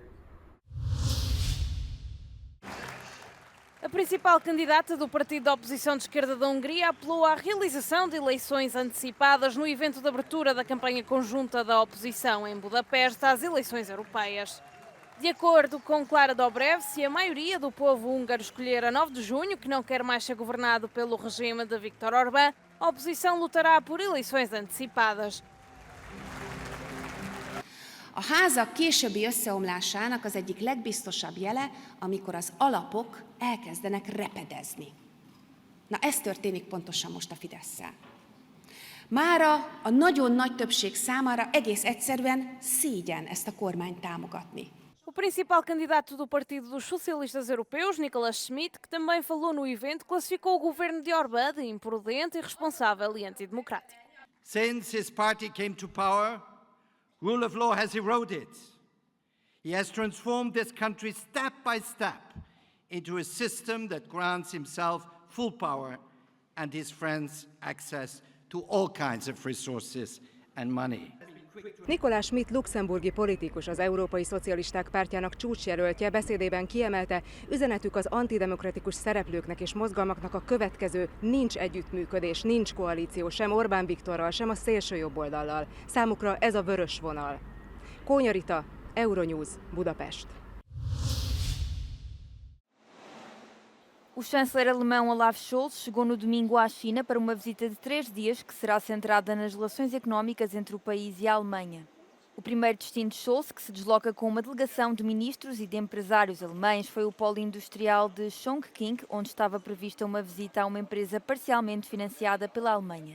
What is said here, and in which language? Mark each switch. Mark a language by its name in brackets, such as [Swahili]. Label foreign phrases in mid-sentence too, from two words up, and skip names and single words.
[Portuguese] A principal candidata do partido da oposição de esquerda da Hungria apelou à realização de eleições antecipadas no evento de abertura da campanha conjunta da oposição em Budapeste às eleições europeias. De acordo com Klára Dobrev, se a maioria do povo húngaro escolher a 9 de junho, que não quer mais ser governado pelo regime de Viktor Orbán, a oposição lutará por eleições antecipadas. [Hungarian] A házak későbbi összeomlásának az egyik legbiztosabb jele, amikor az alapok elkezdenek repedezni. Na ez történik pontosan most a Fidesszel. Mára a nagyon nagy többség számára egész egyszerűen szégyen ezt a kormányt támogatni. [Portuguese] O principal candidato do Partido dos Socialistas Europeus, Nicolas Schmit, que também falou no evento, classificou o governo de Orbán de imprudente, irresponsável e antidemocrático. [English] Since his party came to power, rule of law has eroded. He has transformed this country step by step into a system that grants himself full power and his friends access to all kinds of resources and money. [Hungarian] Nicolas Schmit luxemburgi politikus, az Európai Szocialisták Pártjának csúcsjelöltje beszédében kiemelte, üzenetük az antidemokratikus szereplőknek és mozgalmaknak a következő: nincs együttműködés, nincs koalíció sem Orbán Viktorral, sem a szélsőjobboldallal. Számukra ez a vörös vonal. Kónya Rita, Euronews, Budapest. [Portuguese] O chanceler alemão Olaf Scholz chegou no domingo à China para uma visita de 3 dias que será centrada nas relações económicas entre o país e a Alemanha. O primeiro destino de Scholz, que se desloca com uma delegação de ministros e de empresários alemães, foi o polo industrial de Chongqing, onde estava prevista uma visita a uma empresa parcialmente financiada pela Alemanha.